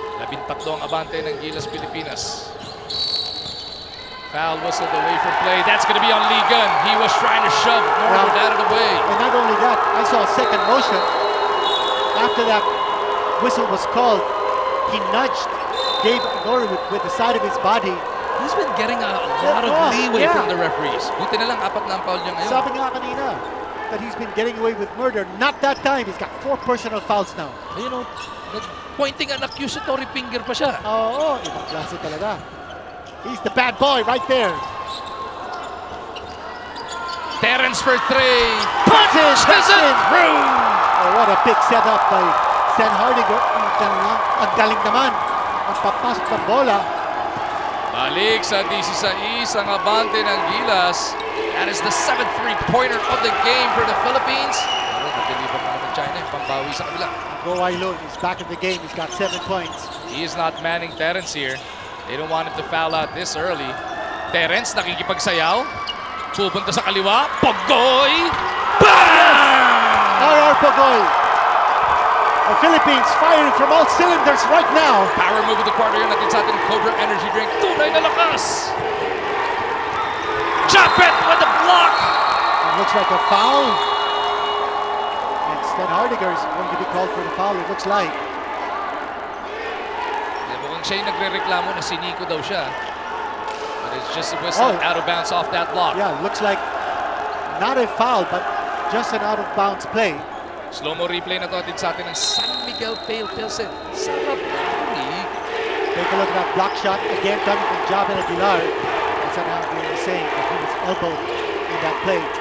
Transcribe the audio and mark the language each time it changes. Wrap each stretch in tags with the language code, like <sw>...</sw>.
<tl>13 ang abante ng Gilas Pilipinas.</tl> <en>Foul whistled away from play. That's going to be on Lee Gun. He was trying to shove Norwood out of the way. And not only that, I saw a second motion. After that whistle was called, he nudged Gabe Norwood with the side of his body. He's been getting a lot of leeway from the referees.</en> <tl>Buti na lang 4 na ang foul niya ngayon.</tl> <en>Sabi nga kanina that he's been getting away with murder. Not that time. He's got 4 personal fouls now. You know, pointing an accusatory finger pa siya.</en> <tl>Oo, ibang klase talaga.</tl> <en>He's the bad boy right there. Terence for 3. Punches it through. Oh, what a big setup by Stan Hardinger.</en> <tl>Ang galing naman. Ang papasok ng bola. Balik sa 16 ang abante ng Gilas.</tl> <en>That is the 7th three-pointer of the game for the Philippines.</en> <tl>Pero nag-deliver naman ng China yung pambawi sa kabila.</tl> <en>Guo Ailun is back in the game. He's got 7 points. He is not manning Terence here. They don't want him to foul out this early.</en> <tl>Terence nakikipagsayaw. Pupunta sa kaliwa. Pogoy! Bam!</tl> <en>R.R. Pogoy. The Philippines firing from all cylinders right now.</en> <tl>Power move of the quarter yun natin sa ating Cobra Energy Drink. Tunay na lakas!</tl> <en>Chapet with the block! It looks like a foul. And Stan Hardinger is going to be called for the foul, it looks like.</en> <tl>Mukhang siya yung nagre-reklamo na siniko daw siya.</tl> <en>But it's just a whistle out of bounds off that block. Yeah, looks like not a foul, but just an out of bounds play.</en> <tl>Slow-mo replay na to atin sa atin ng San Miguel Pale Pilsen. Sarap na league.</tl> <en>Take a look at that block shot again coming from Javin Aguilar. That's what Andrew was saying, that he was elbowed in that play.</en>